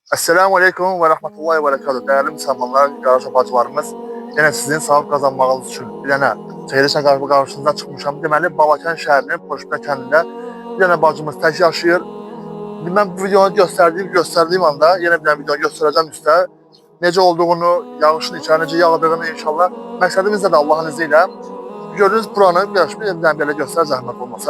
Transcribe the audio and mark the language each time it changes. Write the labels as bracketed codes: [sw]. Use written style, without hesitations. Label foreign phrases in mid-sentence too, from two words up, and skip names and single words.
[ar] السلام عليكم ورحمة الله وبركاته. [tr] Değerli Müslümanlar, [az] qardaş bacılarımız, yine sizin sağlık kazanmağınız için bir dənə çəkilişlə qarşınıza çıxmışam. Deməli, Balakən şəhərinin Poşbə kəndində bir dənə bacımız tək yaşayır. Mən bu videonu göstərdiyim anda yenə bir dənə video göstərəcəm üstə. Necə olduğunu, yağışın içəri necə yağdığını inşallah. Məqsədimiz də Allahın izni ilə. Gördüğünüz buranı bir dənə belə göstər zəhmət olmasa.